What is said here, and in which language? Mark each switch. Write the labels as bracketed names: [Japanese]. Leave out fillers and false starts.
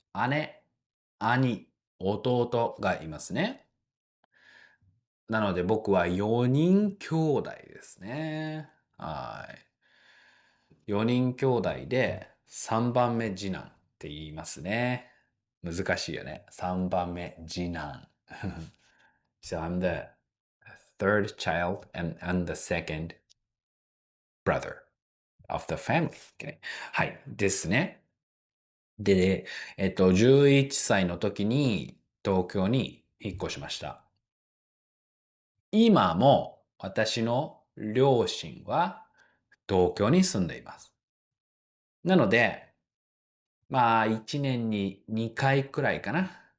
[Japanese] 姉、兄、弟がいますね。なので僕は4人兄弟ですね。はい。4人兄弟で3番目次男って言いますね。難しいよね。3番目次男。 [English] So I'm the third child and I'm the second brother of the family. [Japanese] Okay. はい。ですね。で、11歳の時に東京に引っ越しました。今も私の両親は東京に住んでいます。なので、まあ1年に2回くらいかな。